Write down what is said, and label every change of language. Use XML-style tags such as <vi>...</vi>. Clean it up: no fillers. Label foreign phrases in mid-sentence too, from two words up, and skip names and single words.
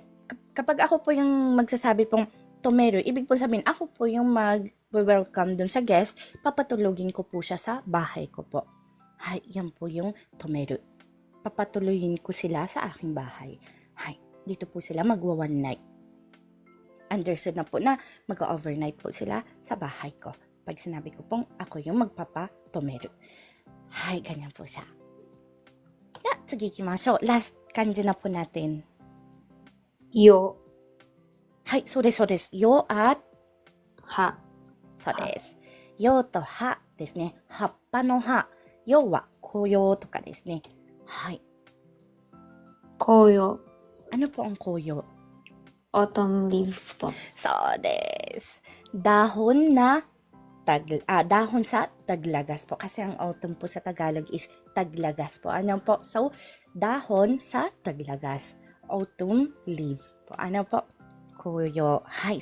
<tl>Kapag ako po yung magsasabi pong tomeru, ibig po sabihin ako po yung mag-welcome doon sa guest, papatulogin ko po siya sa bahay ko po. Hay, yan po yung tomeru. Papatuloyin ko sila sa aking bahay. Hay, dito po sila magwa-one night. Understood na po na mag-overnight po sila sa bahay ko. Pag sinabi ko pong ako yung magpapa-tomeru. Hay, ganyan po siya.</tl> <ja>次行きましょう.</ja> <tl>Last kanji na po natin.</tl> <ja>よ、はい、そうです、そうです。よ at は、そうです。よと葉ですね。葉っぱの葉。よは紅葉とかですね。はい。紅葉、</ja> <tl>Ano po ang koyo?</tl> <en>Autumn leaves po.</en> <tl>So, des. Dahon na dahon sa taglagas po. Kasi ang autumn po sa Tagalog is taglagas po. Ano po? So, dahon sa taglagas.</tl> <en>Autumn leaf</en> <tl>po. Ano po? Koyo. Hi.</tl>